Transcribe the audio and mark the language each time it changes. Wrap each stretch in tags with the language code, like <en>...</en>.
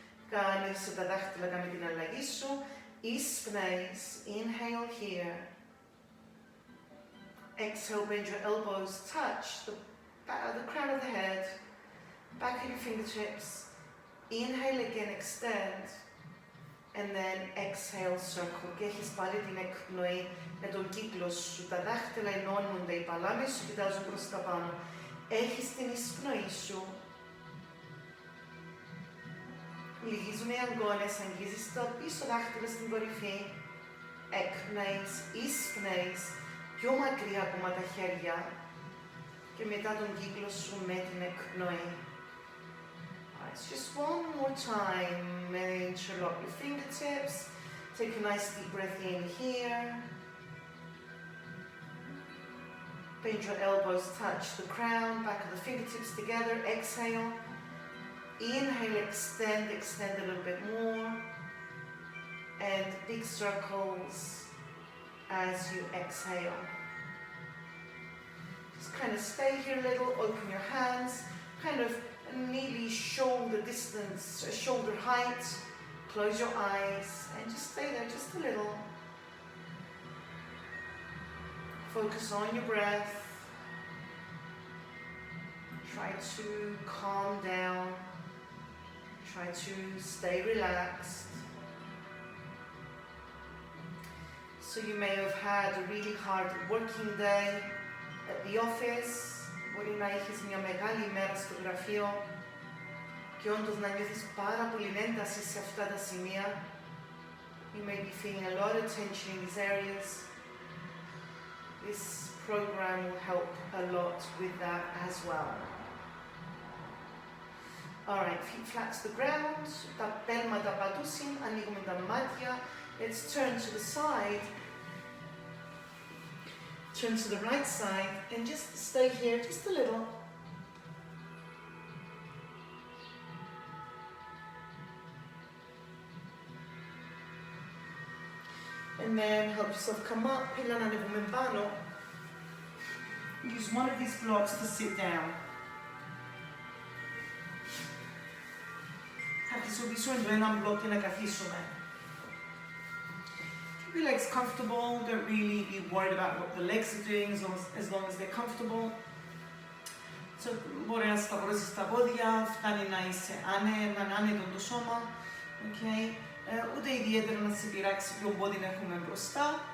<el>Κάνεις τα δάχτυλα, κάνε την αλλαγή σου. Εισπνέεις,</el> <en>inhale here. Exhale, bend your elbows, touch the crown of the head, back of your fingertips. Inhale again, extend, and then exhale, circle.</en> <el>Και έχεις πάλι την εκπνοή με τον κύκλο σου. Τα δάχτυλα ενώνονται, οι παλάμες σου κοιτάζουν προς τα πάνω. Έχεις την εισπνοή σου. Λυγίζουν οι αγκώνες, αγγίζεις το πίσω δάχτυλο στην κορυφή. Εκπνέεις, εισπνέεις, πιο μακριά ακόμα τα χέρια. Και μετά τον κύκλο σου με την εκπνοή.</el> <en>Alright, just one more time. Interlock your fingertips. Take a nice deep breath in here. Bend your elbows, touch the crown, back of the fingertips together. Exhale. Inhale, extend a little bit more. And big circles as you exhale. Just kind of stay here a little, open your hands, kind of nearly shoulder distance, shoulder height. Close your eyes and just stay there just a little. Focus on your breath. Try to calm down. Try to stay relaxed. So you may have had a really hard working day at the office.</en> <el>Μπορεί να έχεις μια μεγάλη ημέρα στο γραφείο και όντως να νιώθεις πάρα πολύ ένταση σε αυτά τα σημεία.</el> <en>You may be feeling a lot of tension in these areas. This program will help a lot with that as well. Alright, feet flat to the ground,</en> <el>τα πέλματα πατούσιν, ανοίγουμε τα μάτια.</el> <en>Let's turn to the side. Turn to the right side and just stay here just a little. And then help yourself come up,</en> <el>πίλα να ανεβούμε πάνω.</el> <en>Use one of these blocks to sit down.</en> <el>Θα χρησιμοποιήσουμε το ένα μπλοκ και να καθίσουμε.</el> <en>Keep your legs comfortable, don't really be worried about what the legs are doing as long as they're comfortable.</en> <el>So, μπορεί να σταυρώσεις τα πόδια, φτάνει να είσαι άνετο το σώμα. Okay. Ούτε ιδιαίτερα να σε πειράξει ποιο πόδι να έχουμε μπροστά.</el>